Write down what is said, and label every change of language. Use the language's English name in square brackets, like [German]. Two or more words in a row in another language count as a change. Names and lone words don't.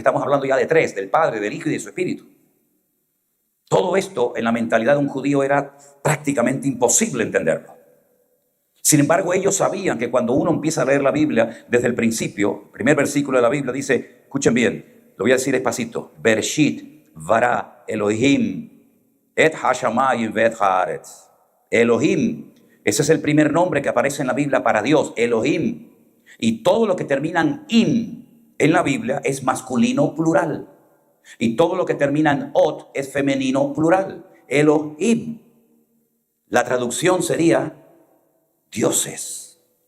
[Spanish] Estamos hablando ya de tres, del Padre, del Hijo y de su Espíritu. Todo esto en la mentalidad de un judío era prácticamente imposible entenderlo. Sin embargo, ellos sabían que cuando uno empieza a leer la Biblia desde el principio, el primer versículo de la Biblia dice, escuchen bien, lo voy a decir despacito, [Hebrew] בראשית ברא אלהים את השמים ואת הארץ. [Spanish] Elohim, ese es el primer nombre que aparece en la Biblia para Dios, Elohim. Y todo lo que termina en im en la Biblia es masculino plural. Y todo lo que termina en ot es femenino plural, Elohim. La traducción sería dioses.